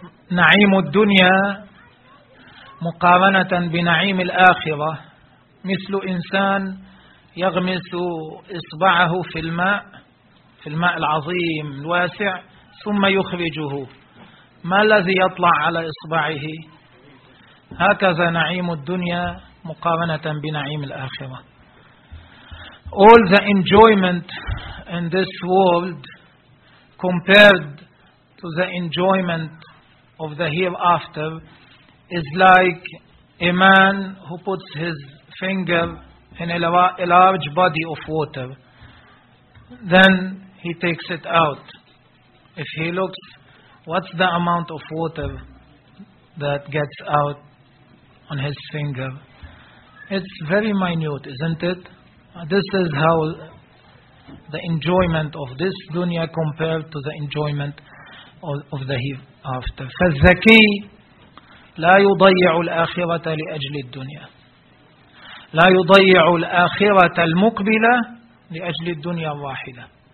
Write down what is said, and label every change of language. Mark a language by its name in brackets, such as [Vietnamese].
[Arabic] نعيم الدنيا مقارنة بنعيم الآخرة مثل إنسان يغمس إصبعه في الماء, في الماء العظيم الواسع, ثم يخرجه, ما الذي يطلع على إصبعه؟ هكذا نعيم الدنيا مقارنة بنعيم الآخرة. [English] All the enjoyment in this world compared to the enjoyment of the hereafter is like a man who puts his finger in a large body of water, then he takes it out. If he looks, what's the amount of water that gets out on his finger? It's very minute, isn't it? This is how the enjoyment of this dunya compared to the enjoyment of the hereafter. [Arabic] فالزكي لا يضيع الآخرة لأجل الدنيا. لا يضيع الآخرة المقبلة لأجل الدنيا الواحدة.